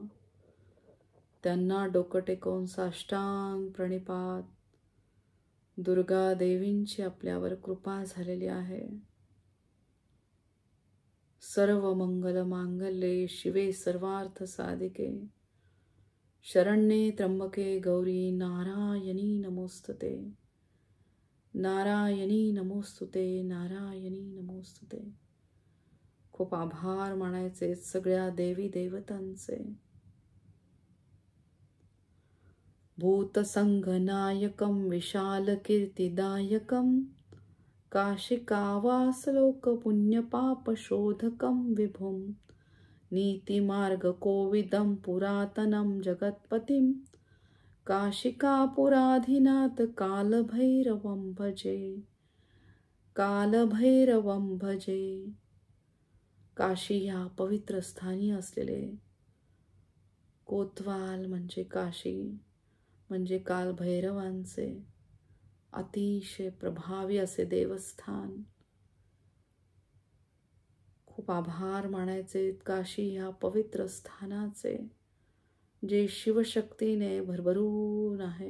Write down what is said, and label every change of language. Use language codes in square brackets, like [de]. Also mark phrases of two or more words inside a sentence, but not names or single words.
[mr] त्यांना डोकं टेकवून साष्टांग प्रणिपात. दुर्गा देवींची आपल्यावर कृपा झालेली आहे. [sa] सर्व मंगल मांगल्ये शिवे सर्वार्थ साधिके शरण्ये त्र्यंबके गौरी नारायणी नमोस्तुते. नारायणी नमोस्तुते. नारायणी नमोस्तुते. [mr] खूप आभार मानायचे सगळ्या देवी देवतांचे. [sa] भूतसंघनायकं विशालकीर्तिदायकं काशिकावासलोकपुण्यपापशोधकं विभुं नीतिमार्गकोविदं पुरातनं जगत्पतिं काशिकापुराधिनाथ कालभैरवं भजे. कालभैरवं भजे. [mr] काशी ह्या पवित्र स्थानी असलेले कोतवाल म्हणजे काशी म्हणजे काल भैरवांचे अतिशय प्रभावी असे देवस्थान. खूप आभार मानायचे काशी ह्या पवित्र स्थानाचे जे शिवशक्तीने भरभरून आहे.